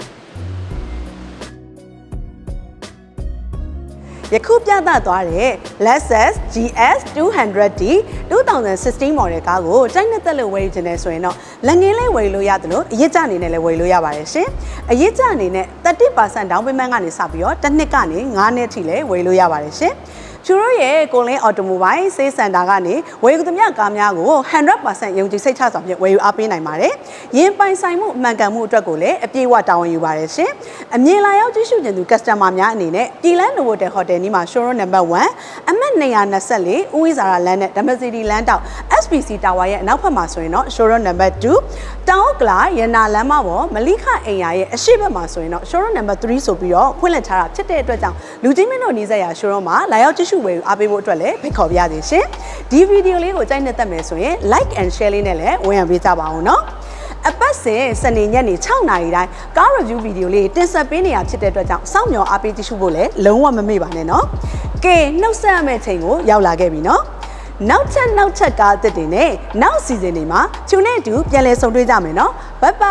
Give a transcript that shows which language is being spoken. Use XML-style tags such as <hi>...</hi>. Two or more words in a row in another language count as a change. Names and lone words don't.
<my>ယခုပြသသွားတဲ့ Lexus GS 200D 2016 model ကားကိုတိုက်နှစ်သက်လို့ဝယ်ချင်တယ်ဆိုရင်တော့လက်ငင်းလေးဝယ်လို့ရတယ်လို့အရစ်ကျအနေနဲ့လည်းဝယ်လို့ရပါတယ်ရှင်။အရစ်ကျအနေနဲ့ 30%</my> <en>down payment</en> <my>ကနေစပြီးတော့တစ်နှစ်ကနေ9နှစ်ထိလည်းဝယ်လို့ရပါတယ်ရှင်။ကျူတို့ရဲ့ကိုလင်း</my> <en>automobile sales center</en> <my>ကနေ ဝယ်ယူသမျှကားများကို 100% ယုံကြည်စိတ်ချစွာဖြင့်ဝယ်ယူအားပေးနိုင်ပါတယ်။ရင်ပိုင်ဆိုင်မှုအမှန်ကန်မှုအတွက်ကိုလည်းအပြည့်အဝတာဝန်ယူပါတယ်ရှင်။အမြင်လာရောက်ကြည့်ရှုခြင်းသူ customer များအနေနဲ့ပြည်လန်း Novotel Hotel နီးမှာ</my> <en>showroom number 1</en> <my>အမှတ်224ဦးဝိဇာရလမ်းနဲ့ Democity လမ်းတောက် SPC Tower ရဲ့အနောက်ဘက်မှာဆိုရင်တော့</my> <en>showroom number 2</en> <my>တောင်ကလာရနာလမ်းမပေါ်မလိခအိမ်ယာရဲ့အရှိဘက်မှာဆိုရင်တော့</my> <en>showroom number 3</en> <my>ဆိုပြီးတော့ဖွင့်လှစ်ထားတာဖြစ်တဲ့အတွက်ကြောင့်လူကြီးမင်းတို့နီးစပ်ရာ showroom မှာလာရောက်ကြည့်ရှုဝယ်ယူအားပေးဖို့အတွက်လည်းဖိတ်ခေါ်ပါရစေရှင်ဒီဗီဒီယိုလေးကိုကြိုက်နှစ်သက်မယ်ဆိုရင်</my> <en>like and share</en> <my>လေးနဲ့လည်းဝင်ရပေးကြပါအောင်နော်အပတ်စဉ်စနေညနေ6နာရီတိုင်းကား review ဗီဒီယိုလေးတင်ဆက်ပေးနေရဖြစ်တဲ့အတွက်ကြောင့်စောင့်မျှော်အားပေးကြည့်ရှုဖို့လည်းလုံးဝမမေ့ပါနဲ့နော်ကဲနှုတ်ဆက်ရမယ့်ချိန်ကိုရောက်လာခဲ့ပြီနော်နောက်ချက်ကားအသစ်တွေနဲ့နောက်စီဇန်တွေမှာချူနဲ့အတူပြန်လည်ဆုံတွေ့ကြမယ်နော် bye</my>